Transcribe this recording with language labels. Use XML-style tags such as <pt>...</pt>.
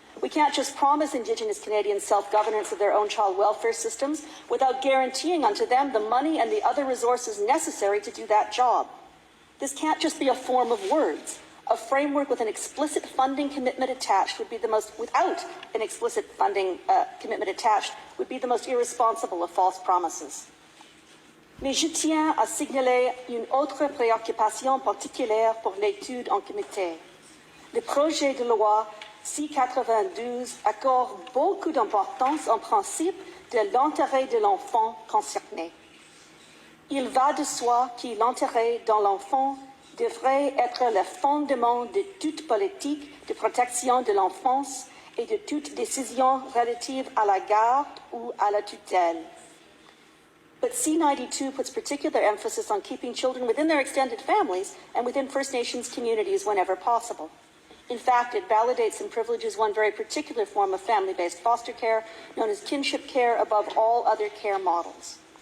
<en>We can't just promise Indigenous Canadians self-governance of their own child welfare systems without guaranteeing unto them the money and the other resources necessary to do that job. This can't just be a form of words. A framework with an explicit funding commitment attached would be the most, without an explicit funding commitment attached, would be the most irresponsible of false promises.</en> <fr>Mais je tiens à signaler une autre préoccupation particulière pour l'étude en comité. Le projet de loi C-92 accorde beaucoup d'importance en principe de l'intérêt de l'enfant concerné. Il va de soi que l'intérêt de l'enfant devrait être le fondement de toute politique de protection de l'enfance et de toute décision relative à la garde ou à la tutelle.</fr> <en>But C-92 puts particular emphasis on keeping children within their extended families and within First Nations communities whenever possible. In fact, it validates and privileges one very particular form of family-based foster care, known as kinship care, above all other care models.</en>